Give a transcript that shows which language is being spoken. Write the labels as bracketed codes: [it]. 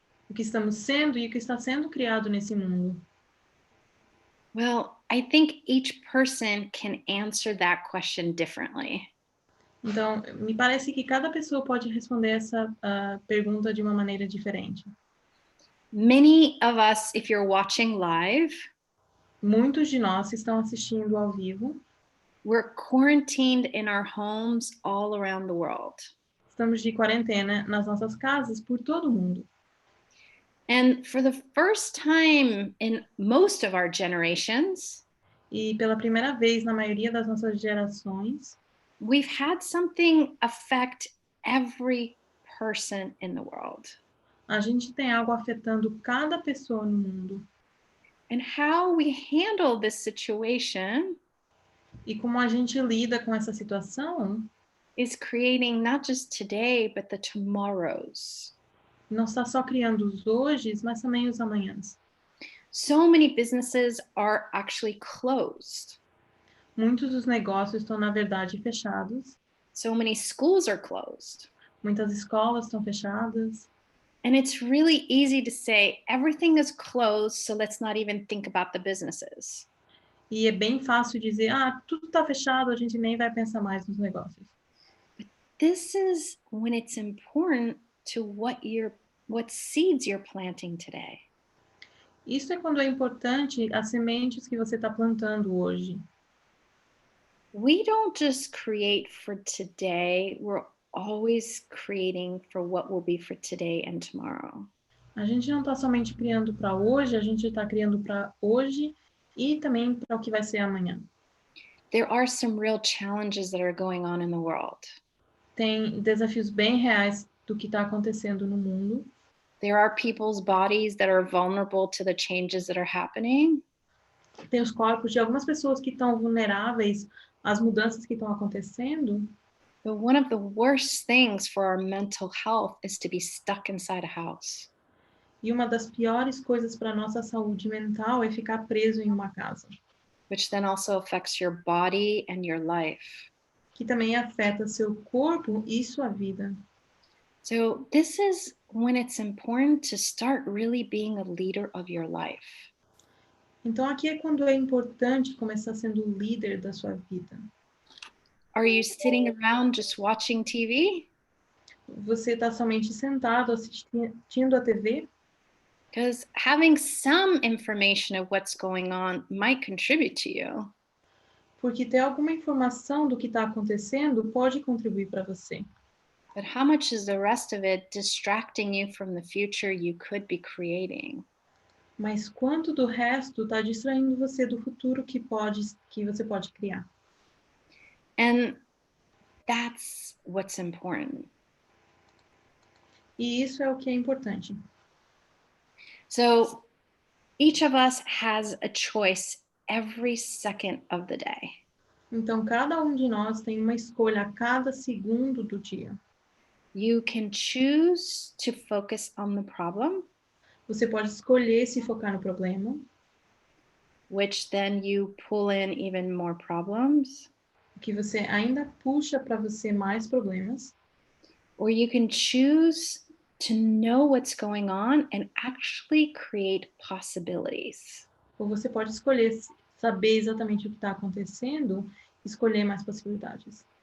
[pt] O que estamos sendo e o que está sendo criado nesse mundo? [en] Well, I think each person can answer that question differently. [pt] Então, me parece que cada pessoa pode responder essa pergunta de uma maneira diferente. [en] Many of us, if you're watching live, [pt] muitos de nós estão assistindo ao vivo. [en] We're quarantined in our homes all around the world. [pt] Estamos de quarentena nas nossas casas por todo o mundo. [en] And for the first time in most of our generations, [pt] E pela primeira vez na maioria das nossas gerações, [en] we've had something affect every person in the world. [pt] a gente tem algo afetando cada pessoa no mundo. [en] And how we handle this situation [pt] E como a gente lida com essa situação, [en] is creating not just today, but the tomorrows. [pt] não está só criando os hojes, mas também os amanhãs. [en] So many businesses are actually closed. [pt] Muitos dos negócios estão, na verdade, fechados. [en] So many schools are closed. [pt] Muitas escolas estão fechadas. [en] And it's really easy to say everything is closed, so let's not even think about the businesses. [pt] E é bem fácil dizer, tudo está fechado, a gente nem vai pensar mais nos negócios. [en] This is when it's important to what seeds you're planting today. [pt] Isso é quando é importante as sementes que você está plantando hoje. [en] We don't just create for today, we're always creating for what will be for today and tomorrow. [pt] A gente não está somente criando para hoje, a gente está criando para hoje e também para o que vai ser amanhã. [en] There are some real challenges that are going on in the world. [pt] Tem desafios bem reais do que está acontecendo no mundo. [en] There are people's bodies that are vulnerable to the changes that are happening. [pt] Tem os corpos de algumas pessoas que estão vulneráveis às mudanças que estão acontecendo. [en] But one of the worst things for our mental health is to be stuck inside a house. [pt] E uma das piores coisas para a nossa saúde mental é ficar preso em uma casa. [en] Which then also affects your body and your life. [pt] Que também afeta seu corpo e sua vida. [en] So this is when it's important to start really being a leader of your life. [pt] Então aqui é quando é importante começar sendo o líder da sua vida. [en] Are you sitting around just watching TV? [pt] Você está somente sentado assistindo a TV? [en] Because having some information of what's going on might contribute to you. [pt] Porque ter alguma informação do que está acontecendo pode contribuir para você. [en] But how much is the rest of it distracting you from the future you could be creating? [pt] Mas quanto do resto está distraindo você do futuro que você pode criar? [en] And that's what's important. [pt] E isso é o que é importante. [en] So each of us has a choice every second of the day. [pt] Então, cada um de nós tem uma escolha a cada segundo do dia. [en] You can choose to focus on the problem, [pt] Você pode escolher se focar no problema, [en] which then you pull in even more problems. [pt] que você ainda puxa para você mais problemas. [en] Or you can choose to know what's going on and actually create possibilities. [pt] Ou você pode escolher saber exatamente o que está acontecendo, escolher mais possibilidades.